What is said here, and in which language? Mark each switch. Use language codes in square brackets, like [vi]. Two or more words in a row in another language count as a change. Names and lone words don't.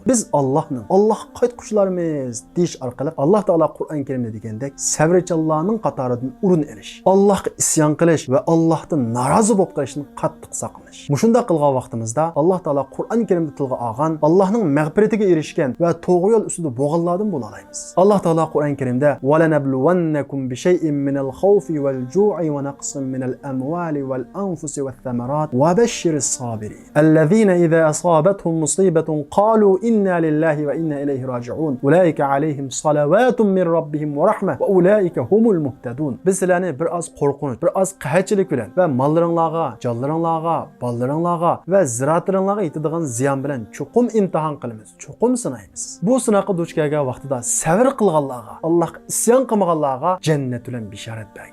[uz] Biz Allohning, Alloh qaytquchilarimiz deyish orqali Alloh taolo Qur'on Karimda degandek, sabrchanlarning qatoridan o'rin olish, Allohga isyon qilish va Allohdan norozi bo'lib qolishni qattiq saqlash. Mushunda qilgan vaqtimizda Alloh taolo Qur'on Karimda tilga olgan Allohning mag'firatiga erishgan va to'g'ri yo'l ustida bo'lganlardan bo'la olamiz. Alloh taolo Qur'on Karimda [ar] "ولنبلونكم بشيء من الخوف والجوع ونقص من الأموال والأنفس والثمرات وبشر الصابرين الذين إذا أصابتهم مصيبة قالوا إنا لله وإنا إليه راجعون أولئك عليهم صلوات من ربهم ورحمة وأولئك هم المهتدون." [uz] Biz sizlarni bir oz qo'rqinch, bir oz qahatchilik bilan va mollaringlarga, jonlaringlarga, bolalaringlarga va ziroatlaringlarga yetadigan ziyon bilan chuqum imtihon qilamiz, chuqum sinaymiz. Bu sinoqqa duch kelgan vaqtida sabr qilganlarga, Allohga isyon qilmaganlarga jannat bilan bishorat bergan.